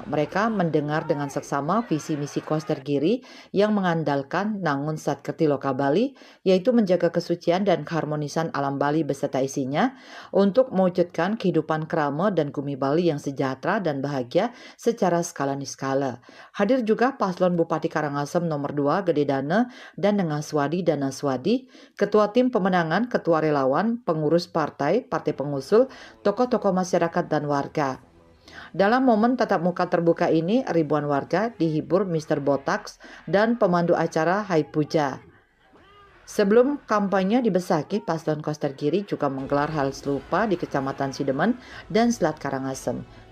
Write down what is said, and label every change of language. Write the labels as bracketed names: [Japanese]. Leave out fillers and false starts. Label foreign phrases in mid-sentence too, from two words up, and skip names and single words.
[Indonesian] Mereka mendengar dengan seksama visi misi Koster Giri yang mengandalkan Nangun Satkerti Loka Bali, yaitu menjaga kesucian dan keharmonisan alam Bali beserta isinya untuk mewujudkan kehidupan krama dan bumi Bali yang sejahtera dan bahagia secara skala niskala. Hadir juga Paslon Bupati Karangasem nomor 2 Gede Dana dan Nengah Swadi Dana Swadi, Ketua Tim Pemenangan, Ketua Relawan, Pengurus Partai, Partai Pengusul, tokoh-tokoh masyarakat dan warga. Dalam momen tatap muka terbuka ini, ribuan warga dihibur Mr. Botax dan pemandu acara Hai Puja. Sebelum kampanye di Besakih, Paslon Koster Giri juga menggelar hal serupa di Kecamatan Sidemen dan Selat Karangasem.